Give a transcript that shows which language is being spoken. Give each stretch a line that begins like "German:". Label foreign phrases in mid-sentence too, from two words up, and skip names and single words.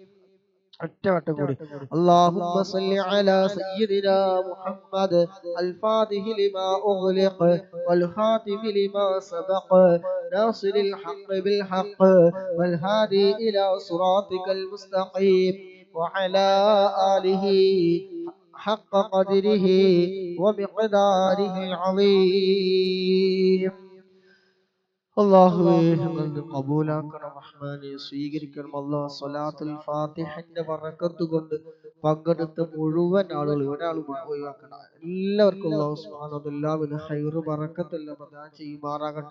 Arabic: اللهم صل على سيدنا محمد الفاتح لما أغلق والخاتم لما سبق ناصر الحق بالحق والهادي إلى صراطك المستقيم وعلى آله حق قدره ومقداره العظيم.
Malayalam: അല്ലാഹുവേ ഞങ്ങളുടെ കബൂലാക്കണം റഹ്മാനെ, സ്വീകരിക്കണം അല്ലാഹ്. സ്വലാത്തുൽ ഫാത്തിഹന്റെ ബറക്കത്ത് കൊണ്ട് പങ്കെടുത്ത മുഴുവൻ ആളുകൾ ഒരാളും ഒഴിവാക്കണം. എല്ലാവർക്കും
Arabic: الله سبحانه وتعالى
Malayalam: എല്ലാവിധ ഖൈർ ബറക്കത്തെല്ലാം പ്രദാനം ചെയ്യുമാറാകട്ടെ.